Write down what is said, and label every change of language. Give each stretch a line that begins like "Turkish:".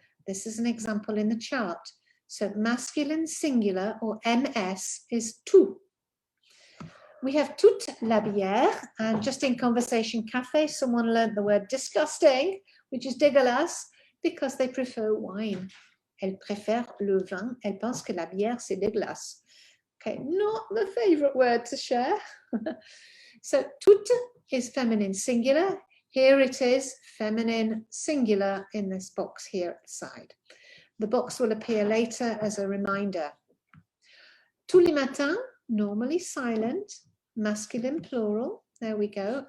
English: This is an example in the chart. So masculine singular, or MS, is tout. We have
French: toute la bière,
English: and just in Conversation Cafe, someone learned the word disgusting, which is dégueulasse, because they prefer wine.
French: Elle préfère le vin. Elle pense que la bière, c'est dégueulasse.
English: Okay, not the favorite word to share. So toute is feminine singular. Here it is, feminine singular in this box here at the side. The box will appear later as a reminder.
French: Tous les matins,
English: normally silent, masculine plural. There we go.